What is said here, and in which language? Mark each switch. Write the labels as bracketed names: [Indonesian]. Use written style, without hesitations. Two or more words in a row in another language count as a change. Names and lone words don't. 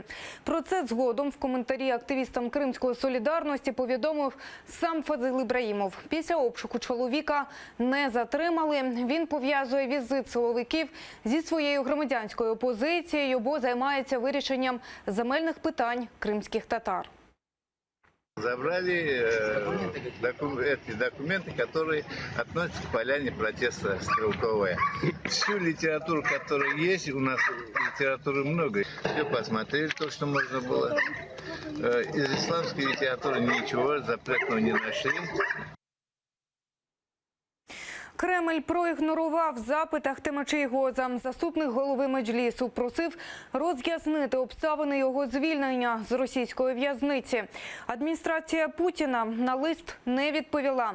[Ukrainian] Про це згодом в коментарі активістам Кримської солідарності повідомив сам Фазил Ібрагімов. Після обшуку чоловіка не затримали. Він пов'язує візит силовиків зі своєю громадянською позицією, бо займається вирішенням земельних питань кримських татар. [Russian] Забрали эти документы, которые относятся к поляне протеста Стрелковая. Всю литературу, которая есть, у нас литературы много. Все посмотрели, то, что можно было. Из исламской литературы ничего запретного не нашли. [Ukrainian] Кремль проігнорував запит Ахтема Чийгоза. Заступник голови Меджлісу просив роз'яснити обставини його звільнення з російської в'язниці. Адміністрація Путіна на лист не відповіла.